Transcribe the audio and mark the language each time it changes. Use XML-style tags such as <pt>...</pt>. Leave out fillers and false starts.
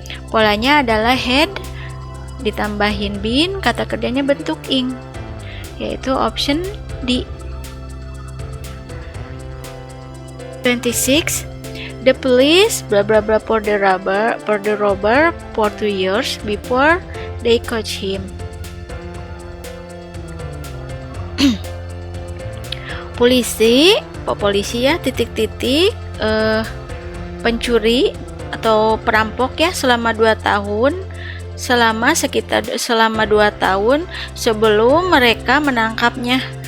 <id>Polanya adalah had ditambahin been, kata kerjanya bentuk ing, yaitu option D. 26.</id> <en>The police blah blah blah for the robber for 2 years before they catch him.</en> <id>Polisi ya titik-titik pencuri atau perampok ya selama 2 tahun, selama 2 tahun sebelum mereka menangkapnya.</id>